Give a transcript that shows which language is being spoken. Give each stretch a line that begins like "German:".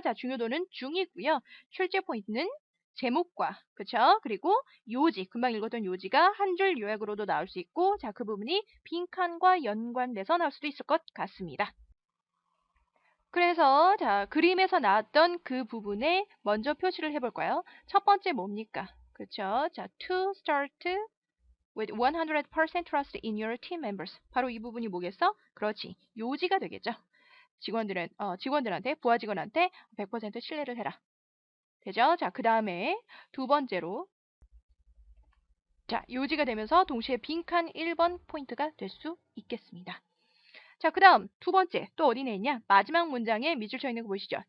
Korean: 자, 중요도는 중이고요. 출제 포인트는 제목과, 그쵸? 그리고 요지, 금방 읽었던 요지가 한 줄 요약으로도 나올 수 있고, 자, 그 부분이 빈칸과 연관돼서 나올 수도 있을 것 같습니다. 그래서, 자, 그림에서 나왔던 그 부분에 먼저 표시를 해볼까요? 첫 번째 뭡니까? 그쵸?
English: 자, to start with 100% trust in your team members.
Korean: 바로 이 부분이 뭐겠어? 그렇지. 요지가 되겠죠. 직원들한테, 부하 직원한테 100% 신뢰를 해라. 되죠? 자, 그 다음에 두 번째로 자, 요지가 되면서 동시에 빈칸 1번 포인트가 될 수 있겠습니다. 자, 그 다음 두 번째 또 어디에 있냐? 마지막 문장에 밑줄 쳐 있는 거 보이시죠?